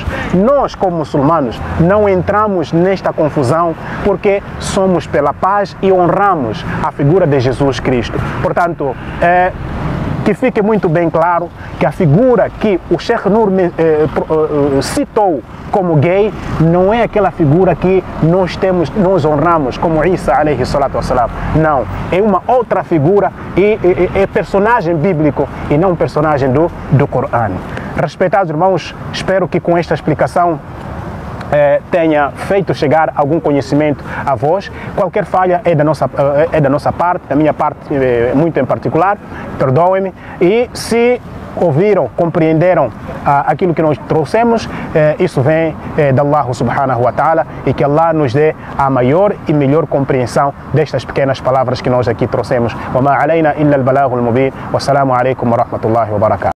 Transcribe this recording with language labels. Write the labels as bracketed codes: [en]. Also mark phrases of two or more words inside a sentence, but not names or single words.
[pt] Nós, como muçulmanos, não entramos nesta confusão porque somos pela paz e honramos a figura de Jesus Cristo. Portanto, que fique muito bem claro que a figura que o Sheikh Nur citou como gay não é aquela figura que nós honramos como Isa [ar] عليه الصلاة والسلام. [pt] Não, é uma outra figura e é personagem bíblico e não personagem do Corão. Respeitados irmãos, espero que com esta explicação tenha feito chegar algum conhecimento a vós. Qualquer falha é da nossa parte, da minha parte muito em particular, perdoem-me. E se ouviram, compreenderam aquilo que nós trouxemos, isso vem de Allah [ar] سبحانه وتعالى, [pt] e que Allah nos dê a maior e melhor compreensão destas pequenas palavras que nós aqui trouxemos. [ar] وما علينا إلا البلاغ المبين. والسلام عليكم ورحمة الله وبركاته.